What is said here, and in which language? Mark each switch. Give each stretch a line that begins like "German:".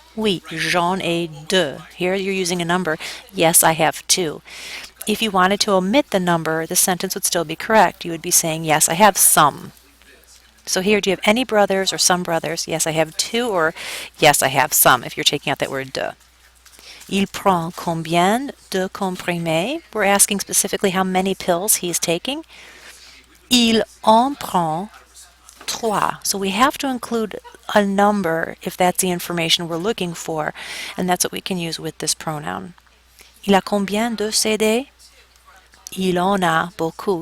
French: Oui, j'en ai deux.
English: Here you're using a number. Yes, I have two. If you wanted to omit the number, the sentence would still be correct. You would be saying, yes, I have some. So here, do you have any brothers or some brothers? Yes, I have two, or yes, I have some, if you're taking out that word de.
French: Il prend combien de comprimés?
English: We're asking specifically how many pills he's taking.
French: Il en prend 3.
English: So we have to include a number if that's the information we're looking for, and that's what we can use with this pronoun.
French: Il a combien de CD? Il en a beaucoup.